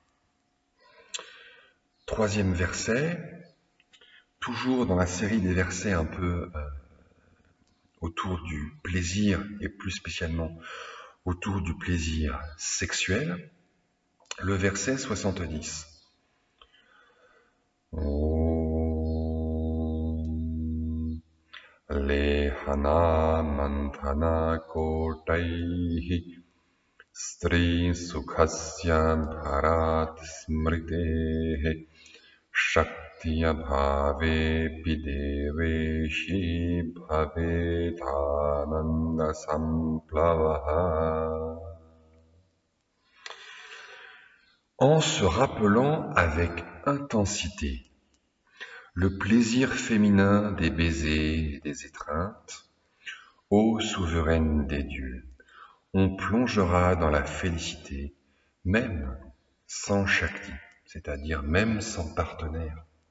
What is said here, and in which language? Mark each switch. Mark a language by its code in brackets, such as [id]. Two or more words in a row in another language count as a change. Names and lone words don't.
[fr] Troisième verset, toujours dans la série des versets un peu autour du plaisir et plus spécialement autour du plaisir sexuel, le verset 70. [sa] लेहनामन्थनाकोटैः स्त्रीसुखस्य भरात् स्मृतेः शक्त्यभावेऽपि देवेशि भवेदानन्दसम्प्लवः. [fr] En se rappelant avec intensité le plaisir féminin des baisers et des étreintes, ô souveraine des dieux, on plongera dans la félicité, même sans Shakti, c'est-à-dire même sans partenaire.